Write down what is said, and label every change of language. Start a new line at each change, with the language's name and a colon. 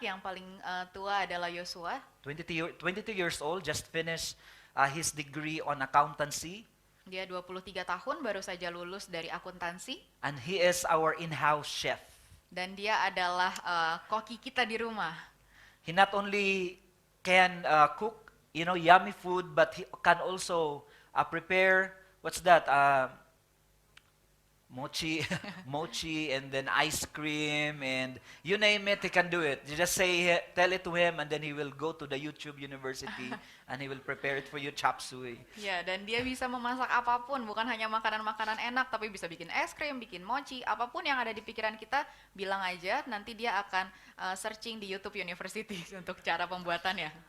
Indonesian: Yang paling tua adalah Yosua.
English: 22 years old, just finished his degree on accountancy.
Indonesian: Dia 23 tahun, baru saja lulus dari akuntansi.
English: And he is our in-house chef.
Indonesian: Dan dia adalah koki kita di rumah.
English: He not only can cook, yummy food, but he can also prepare, what's that? Mochi, and then ice cream, and you name it, he can do it. You just tell it to him, and then he will go to the YouTube University, and he will prepare it for you, chop suey.
Indonesian: Ya, dan dia bisa memasak apapun, bukan hanya makanan-makanan enak, tapi bisa bikin es krim, bikin mochi, apapun yang ada di pikiran kita, bilang aja, nanti dia akan searching di YouTube University untuk cara pembuatannya.